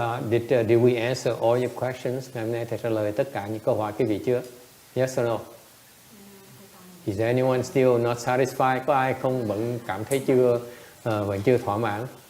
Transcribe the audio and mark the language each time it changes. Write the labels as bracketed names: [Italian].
[English] Did we answer all your questions? [Vietnamese] Ngày hôm nay thầy trả lời tất cả những câu hỏi quý vị chưa? [English] Yes or no? Is anyone still not satisfied? [Vietnamese] Có ai không vẫn cảm thấy vẫn chưa thỏa mãn?